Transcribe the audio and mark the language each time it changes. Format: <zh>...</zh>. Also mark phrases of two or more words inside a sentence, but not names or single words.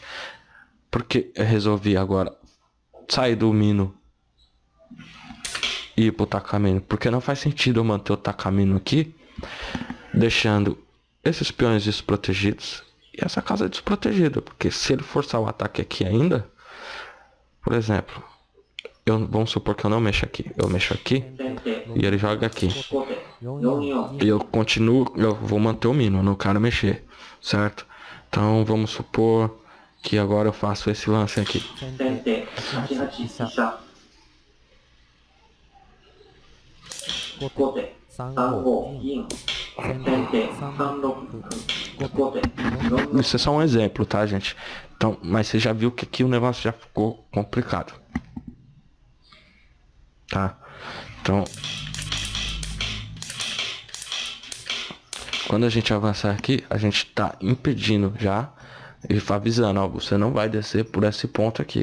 <pt>Porque eu resolvi agora sair do mino e ir pro takamino, porque não faz sentido eu manter o takamino aqui, deixando esses peões desprotegidos e essa casa desprotegida, porque se ele forçar o ataque aqui ainda, por exemplo, vamos supor que eu não mexo aqui, eu mexo aqui e ele joga aqui,</pt> <ja>4四</ja> <pt>e eu continuo, eu vou manter o mino, eu não quero mexer, certo? Então vamos supor que agora eu faço esse lance aqui.</pt> <ja>先手8八飛車後手3五銀先手3六歩後手4六</ja> <pt>Isso é só um exemplo, tá, gente? Então, mas você já viu que aqui o negócio já ficou complicado. Tá? Então, quando a gente avançar aqui, a gente tá impedindo já e avisando, ó, você não vai descer por esse ponto aqui.</pt>